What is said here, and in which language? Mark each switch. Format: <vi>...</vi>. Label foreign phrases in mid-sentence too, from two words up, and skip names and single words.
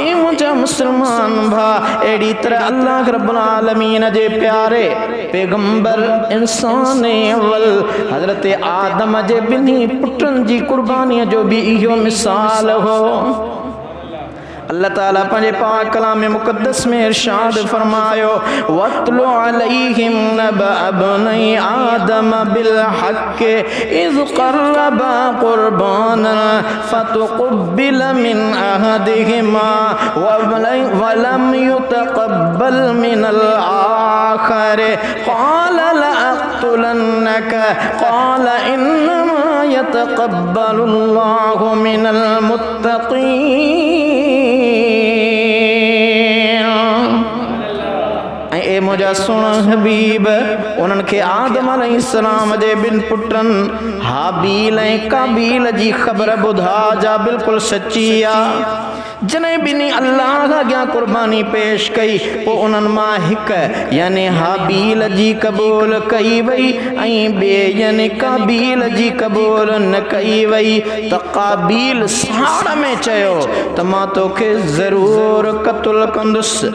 <sd>ऐं मुंहिंजा मुस्लमान भाउ, अहिड़ी तरह अल्लाह</sd> <ar>رب العالمين</ar> <sd>जे प्यारे पैगंबर इंसान अव्वल हज़रत आदम जे ॿिन्ही पुटनि जी कुर्बानीअ जो भी इहो मिसाल हो। अल्लाह ताला पंहिंजे पाक कलाम मुक़द्दस में इरशाद फरमायो,</sd> <ar>واتل عليهم نبأ ابني آدم بالحق إذ قربا قربانا فتقبل من أحدهما ولم يتقبل من الآخر قال لأقتلنك قال إنما يتقبل الله من المتقين.</ar> <sd>हे मुझा सुन हबीब उन्हनि खे आदम अलैहिस्सलाम जे ॿिनि पुटनि हाबील ऐं काबील जी ख़बर ॿुधा जा बिल्कुलु सची आहे। जने बिनी अल्लाह अॻियां कुर्बानी पेश कई पोइ उन्हनि मां हिकु यानी हाबील जी क़बूल कई वई ऐं ॿिए यानी काबील जी क़बूल न कई वई त काबील साड़ में चयो त मां तोखे ज़रूरु क़त्ल कंदुसि।</sd>